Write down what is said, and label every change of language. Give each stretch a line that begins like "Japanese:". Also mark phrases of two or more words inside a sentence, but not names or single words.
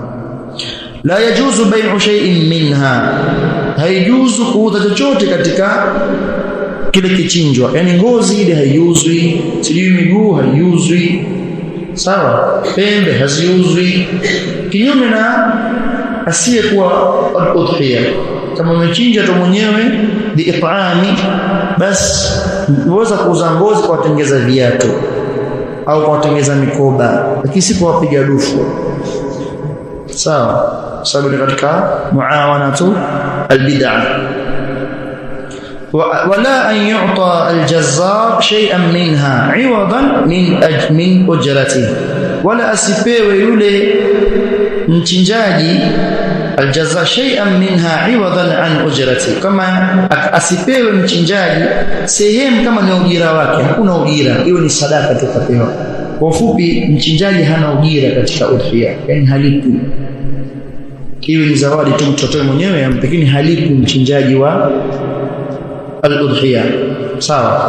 Arabic: لا يجوز بيع شيء منها,
Swahili: haijuzu kuuza chochote katika kile kichinjwa, yani ngozi ile haiuzwi, sijui miguu haiuzwi, sawa, pembe haziuzwi, kinyume na asiyekuwa al-udhiya. Kama umechinja tu mwenyewe bi'it'ami, bas uweza kuuza ngozi kwa kutengeza viatu au kwa kutengeza mikoba, lakini si kwa kupiga dufu, sawa, sababu katika
Arabic: معاونة البدعة. ولا أن يعطى الجزار شيئا منها عوضا من أجرته,
Swahili: ولا asipewe yule mchinjaji
Arabic: الجزار شيئا منها عوضا عن أجرته,
Swahili: kama asipewe mchinjaji sehemu kama ni ujira wake, hakuna ujira, hiyo ni sadaka tukapewa. Kwa ufupi, mchinjaji hana ujira katika udhiya, yani halipi, hiyo ni zawadi tu mtoto mwenyewe, lakini halipi mchinjaji wa al-udhiya, sawa.